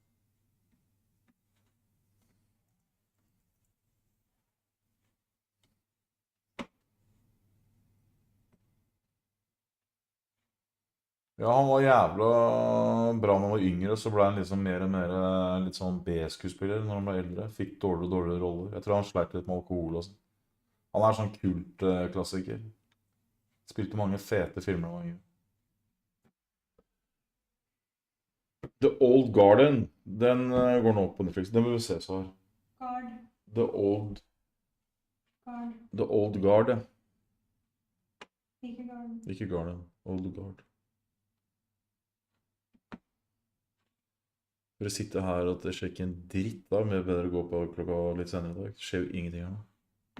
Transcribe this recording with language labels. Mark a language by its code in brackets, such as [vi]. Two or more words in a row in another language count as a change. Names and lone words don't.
[no] Ja, han var jævla bra når han var yngre, så ble han liksom mer og mer litt sånn B-skuespiller når han ble eldre. Fikk dårligere og dårligere roller. Jeg tror han sleit litt med alkohol og sånn. Han er sånn kultklassiker. Spilte mange fete filmer da han var yngre. The Old Garden, den går nå på Netflix. Den vil vi se, så her. Guard. The Old Guard, ja. Ikke Garden. Ikke Garden, Old Guard. For å sitte her og sjekke en dritt da, med bedre å gå på klokka litt senere i dag. Det skjer jo ingenting her nå.